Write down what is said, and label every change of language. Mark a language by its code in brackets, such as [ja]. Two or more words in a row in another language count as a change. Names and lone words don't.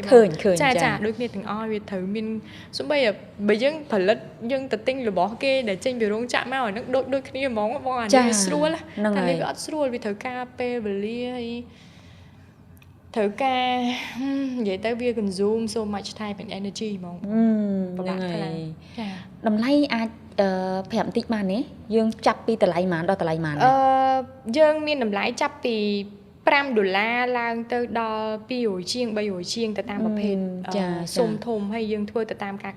[km] ឃើញ ចាដូចគ្នាទាំងអស់វាត្រូវមានសូម្បីបើយើងផលិតយើងទៅទិញរបស់គេដែលចេញពីរោងចក្រមកអាហ្នឹងដូចគ្នាហ្មងបងអានេះវាស្រួលតែនេះវាអត់ស្រួលវាត្រូវការពេលវេលាហើយត្រូវការនិយាយទៅវា [en] consume so much time and energy [km] ហ្មង ប្រហែលខ្លាំងចាតម្លៃអាចប្រាប់បន្តិចបានទេយើងចាប់ពីតម្លៃប៉ុន្មានដល់តម្លៃប៉ុន្មាន យើងមានតម្លៃចាប់ពី$5ឡើងទៅដល់200ជាង300ជាងទៅតាមប្រភេទសុំធំហើយយើងធ្វើទៅតាមការ